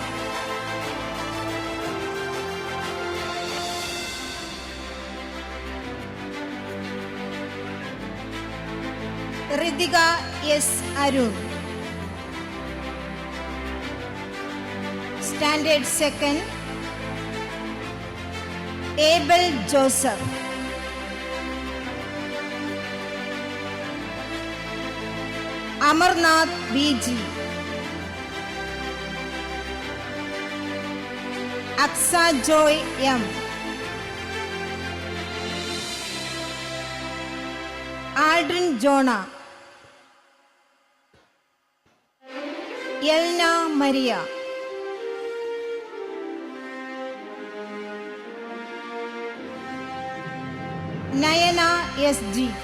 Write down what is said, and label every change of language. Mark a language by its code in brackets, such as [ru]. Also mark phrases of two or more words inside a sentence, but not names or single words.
[en] Ritika S. Arun. Standard Second. Abel Joseph. Amarnath B.G. Aksa Joy M. Aldrin Jonah. Elna Maria. Nayana S.G.